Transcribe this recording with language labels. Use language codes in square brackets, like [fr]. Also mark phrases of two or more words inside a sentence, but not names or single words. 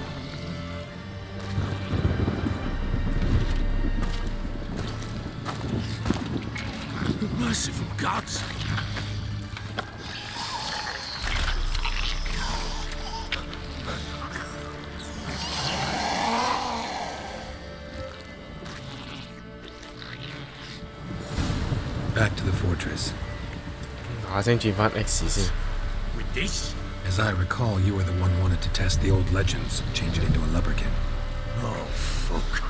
[en] Merciful gods! Back to the fortress. [yue] 嗱聲轉翻 X 先。 [en] With this? As I recall, you were the one wanted to test the old legends, change it into a lubberkin. Oh, fuck.